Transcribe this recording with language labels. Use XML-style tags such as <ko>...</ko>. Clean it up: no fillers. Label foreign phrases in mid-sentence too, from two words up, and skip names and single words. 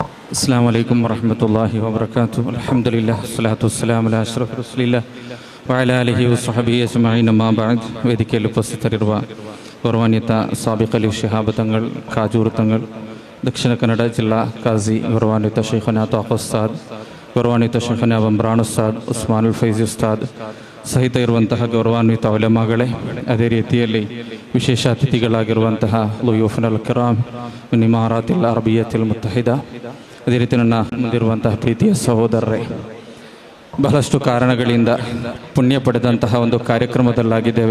<ar>السلام عليكم ورحمة الله وبركاته. الحمد لله والصلاة والسلام على أشرف رسول الله وعلى آله وصحبه أجمعين. ما بعد</ar> <kn>ವೇದಿಕೆಯಲ್ಲಿ ಉಪಸ್ಥಿತರಿರುವ ಗೌರವಾನ್ವಿತ ಸಾಬಿಕ್ ಅಲಿ ಶಿಹಾಬ್ ತಂಗಳ್ ಕಾಜೂರು ತಂಗಳ್, ದಕ್ಷಿಣ ಕನ್ನಡ ಜಿಲ್ಲಾ ಕಾಜಿ ಗೌರವಾನ್ವಿತ ಶೇಖನ ತಾಖ್ ಉಸ್ತಾದ್, ಗೌರವಾನ್ವಿತ ಶೇಖನ ಬಂಬ್ರಾನ್ ಉಸ್ತಾದ್, ಉಸ್ಮಾನುಲ್ ಫೈಜಿ ಉಸ್ತಾದ್ ಸಹಿತ ಇರುವಂತಹ ಗೌರವಾನ್ವಿತ ಉಲಮಾಗಳೇ, ಅದೇ ರೀತಿಯಲ್ಲಿ ವಿಶೇಷ ಅತಿಥಿಗಳಾಗಿರುವಂತಹ</kn> <ar>ضيوفنا الكرام من الإمارات العربية المتحدة,</ar> <kn>ಅದೇ ರೀತಿ ನನ್ನ ಮುಂದಿರುವಂತಹ ಪ್ರೀತಿಯ ಸಹೋದರರೇ, ಬಹಳಷ್ಟು ಕಾರಣಗಳಿಂದ ಪುಣ್ಯ ಪಡೆದಂತಹ ಒಂದು ಕಾರ್ಯಕ್ರಮದಲ್ಲಾಗಿದ್ದೇವೆ.</kn>